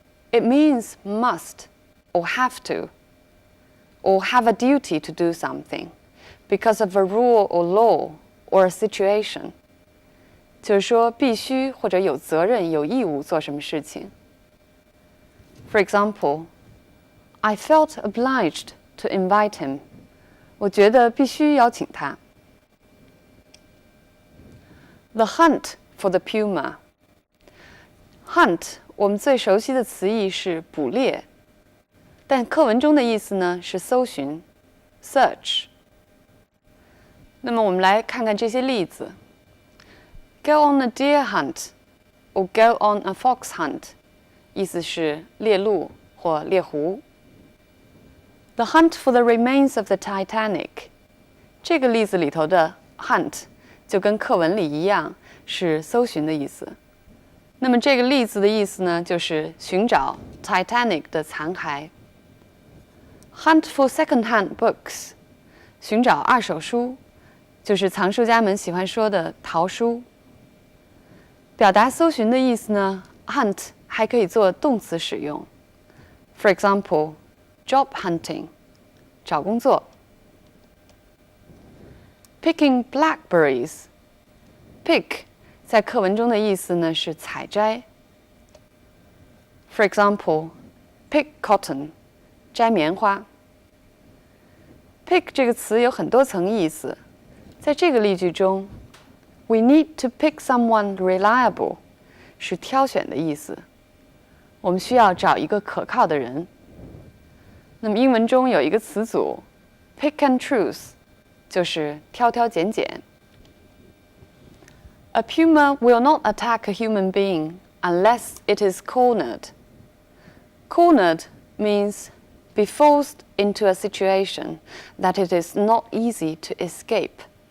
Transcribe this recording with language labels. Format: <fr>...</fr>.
<en>It means must, or have to, or have a duty to do something, because of a rule or law or a situation.</en> <zh>就是说必须或者有责任、有义务做什么事情。</zh> <en>For example, I felt obliged to invite him.</en> <zh>我觉得必须邀请他。</zh> <en>The hunt for the puma.</en> <zh>Hunt 我们最熟悉的词义是捕猎，但课文中的意思呢是搜寻 ，search。那么我们来看看这些例子。</zh> <en>Go on a deer hunt, or go on a fox hunt，</en> <zh>意思是猎鹿或猎狐。</zh> <en>The hunt for the remains of the Titanic，</en> <zh>这个例子里头的 hunt 就跟课文里一样是搜寻的意思。那么这个例子的意思呢，就是寻找 Titanic 的残骸。</zh> <en>Hunt for second-hand books，</en> <zh>寻找二手书，就是藏书家们喜欢说的淘书。表达搜寻的意思呢 ，hunt 还可以做动词使用。</zh> <en>For example, job hunting，</en> <zh>找工作。</zh> <en>Picking blackberries，</en> <zh>pick 在课文中的意思呢是采摘。</zh> <en>For example, pick cotton，</en> <zh>摘棉花。 pick 这个词有很多层意思，在这个例句中 ，</zh> <en>we need to pick someone reliable</en> <zh>是挑选的意思，我们需要找一个可靠的人。那么英文中有一个词组</zh> <en>pick and choose</en> <zh>就是挑挑拣拣。</zh> <en>A puma will not attack a human being unless it is cornered. Cornered means be forced into a situation that it is not easy to escape.</en>